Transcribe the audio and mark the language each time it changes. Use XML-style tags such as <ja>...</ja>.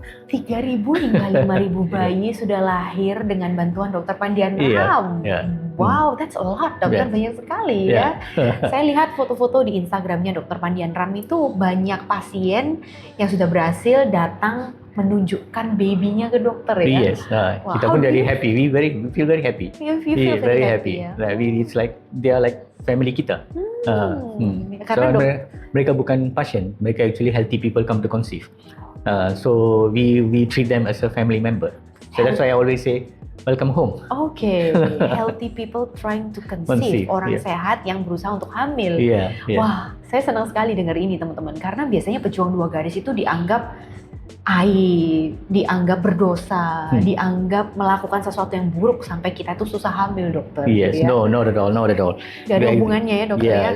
<id>3.000 hingga 5.000 bayi sudah lahir dengan bantuan dokter Pandian Ram.</id> <en>Wow, that's a lot, dokter.</en> <id>Banyak sekali ya. Saya lihat foto-foto di Instagramnya dokter Pandian Ram itu banyak pasien yang sudah berhasil datang menunjukkan babynya ke dokter ya.</id> <en>Wow.</en> <id>Kita pun</id> <en>very happy. We feel very happy. You feel very happy.</en> <id>Ya?</id> <en>It's like they are like family kita.</en> <id>Karena mereka bukan pasien, mereka</id> <en>actually healthy people come to conceive. So we treat them as a family member. So that's why I always say welcome home. Healthy people trying to conceive.</en> <id>Orang sehat yang berusaha untuk hamil. Wah, saya senang sekali dengar ini teman-teman, karena biasanya pejuang dua garis itu dianggap aib, dianggap berdosa, dianggap melakukan sesuatu yang buruk sampai kita itu susah hamil, dokter.</id> <en>No, not at all.</en> <id>Gak ada hubungannya ya, dokter ya?</id>